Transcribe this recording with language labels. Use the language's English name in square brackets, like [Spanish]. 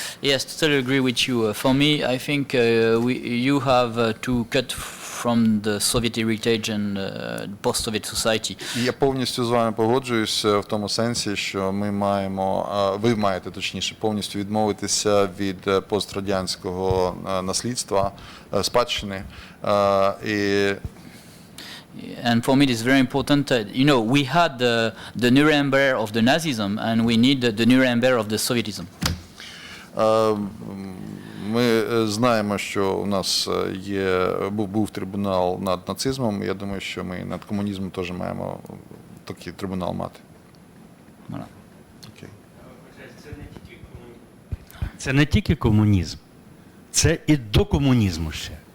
[English] Yes, totally agree with you. For me, I think you have to cut from the Soviet heritage and post-Soviet society. [Ukrainian] І я повністю з вами погоджуюсь в тому сенсі, що ми маємо, ви маєте точніше повністю відмовитися від пострадянського наслідства, спадщини. І [English] And for me, it is very important. You know, we had the Nuremberg of the Nazism, and we need the Nuremberg of the Sovietism. [Ukrainian] Ми знаємо, що у нас був трибунал над нацизмом. Я думаю, що ми над комунізмом теж маємо такий трибунал мати. [French] Voilà. [Ukrainian] Окей. Це не тільки комунізм, це і до комунізму ще.